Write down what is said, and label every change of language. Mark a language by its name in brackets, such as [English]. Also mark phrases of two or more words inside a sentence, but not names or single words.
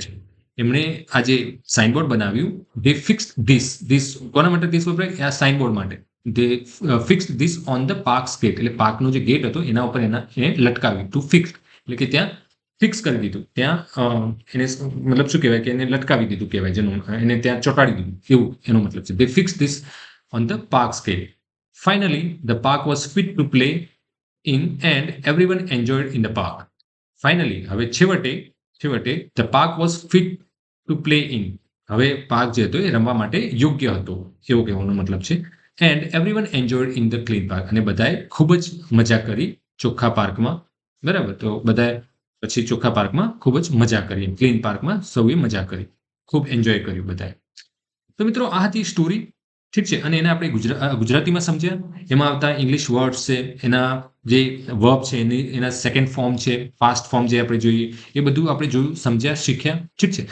[Gujarati] એમણે આ જે સાઇનબોર્ડ બનાવ્યું, [English] they fixed this [Gujarati] કોના માટે ધીસ વપરાય, આ સાઇનબોર્ડ માટે. [English] they fixed this on the park's gate [Gujarati] એટલે પાર્કનો જે ગેટ હતો એના ઉપર એને લટકાવ્યું. [English] to fixed [Gujarati] એટલે કે ત્યાં ફિક્સ કરી દીધું, ત્યાં એને મતલબ શું કહેવાય કે એને લટકાવી દીધું કહેવાય, જેનું એને ત્યાં ચોંટાડી દીધું, એવું એનો મતલબ છે. [English] they fix this on the park scale. Finally, the park was fit to play in and everyone enjoyed in the park. Finally, [Gujarati] હવે છેવટે [English] the park was fit to play in. [Gujarati] હવે પાર્ક જે હતો એ રમવા માટે યોગ્ય હતો, એવો કહેવાનો મતલબ છે. [English] And everyone enjoyed in the clean park. [Gujarati] અને બધાએ ખૂબ જ મજા કરી ચોખ્ખા પાર્કમાં, બરાબર. તો બધાએ પછી ચોખ્ખા પાર્કમાં ખૂબ જ મજા કરી, ક્લીન પાર્કમાં સૌએ મજા કરી, ખૂબ એન્જોય કર્યું બધાએ. તો મિત્રો આ હતી સ્ટોરી, ઠીક છે. અને એને આપણે ગુજરાતીમાં સમજ્યા. એમાં આવતા [English] English words [Gujarati] છે, એના જે વર્બ છે એના [English] second form [Gujarati] છે, [English] fast form [Gujarati] જે આપણે જોઈએ, એ બધું આપણે જોયું, સમજ્યા, શીખ્યા, ઠીક છે.